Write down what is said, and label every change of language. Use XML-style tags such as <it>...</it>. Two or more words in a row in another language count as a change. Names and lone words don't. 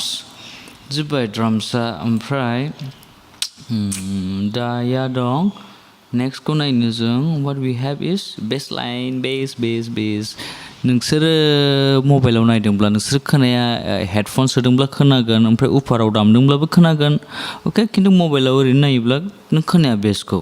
<brx>जोब्बाय ड्राम्सआ. ओमफ्राय दाया दं. नेक्स्टखौ नायनो जों.</brx> <en>What we have is bassline, bass.</en> <brx>नोंसोरो मबाइलाव नायदोंब्ला नोंसोर खोनाया हेडफन सोदोंब्ला खोनागोन. ओमफ्राय उफाराव दामदोंब्लाबो खोनागोन. Okay, खिन्थु मबाइलाव ओरैनो नायोब्ला नों खोनाया बेसखौ.</brx>